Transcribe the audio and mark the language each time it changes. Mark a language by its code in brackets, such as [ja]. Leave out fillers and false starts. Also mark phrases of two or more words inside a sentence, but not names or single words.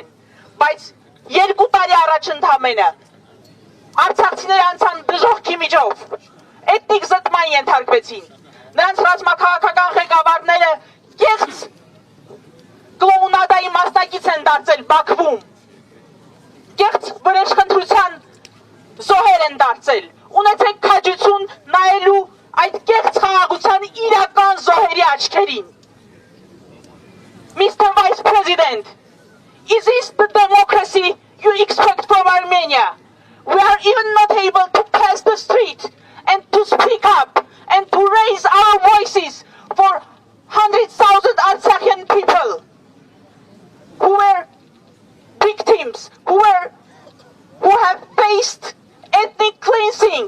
[hy] բայց 2 տարի առաջ ընդամենը արցախցիները անցան դժոխքի միջով, էթնիկ զտման ենթարկվեցին, նրանց ռազմաքաղաքական ղեկավարները կեղծ կլոունադայի մասնակից են դարձել Բաքվում, կեղծ վրեժխնդրության զոհեր են դարձել, ունեցեք քաջություն նայելու այդ կեղծ խաղաղության իրական զոհերի աչքերին։ Mr. [en] Vice President, is this the democracy you expect from Armenia? We are even not able to pass the street and to speak up and to raise our voices for 100,000 Artsakhian people who were victims, who have faced ethnic cleansing.